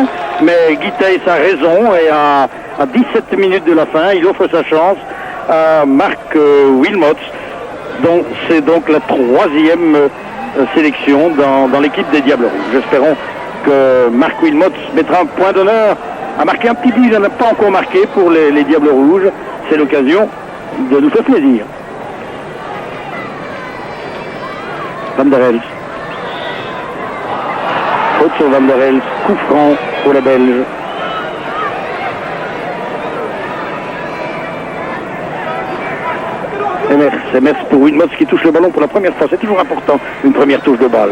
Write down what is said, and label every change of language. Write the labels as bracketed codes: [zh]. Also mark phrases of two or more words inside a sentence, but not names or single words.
[fr] Mais Guy Thys a raison et à 17 minutes de la fin, il offre sa chance à Mark Wilmots, dont c'est donc la troisième sélection dans l'équipe des Diables Rouges. Espérons que Mark Wilmots mettra un point d'honneur à marquer un petit but. Il n'en a pas encore marqué pour les Diables Rouges. C'est l'occasion de nous faire plaisir. Van der Elst. Faute sur Van der Elst. Coup franc pour les Belges. Emers pour Wilmots qui touche le ballon pour la première fois. C'est toujours important, une première touche de balle.